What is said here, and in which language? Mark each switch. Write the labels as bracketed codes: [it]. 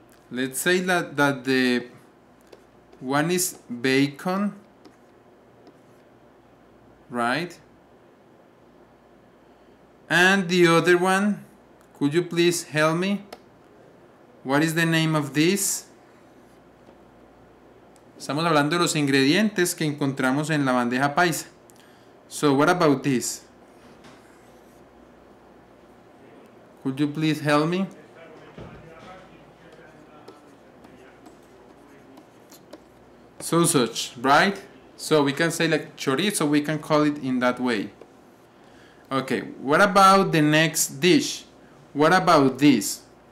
[en] Let's say that the one is bacon, right? And the other one, could you please help me? What is the name of this? [es] Estamos hablando de los ingredientes que encontramos en la bandeja paisa. [en] So what about this? Could you please help me? Sausage, right? So we can say like chorizo, we can call it in that way. Okay, what about the next dish? What about this?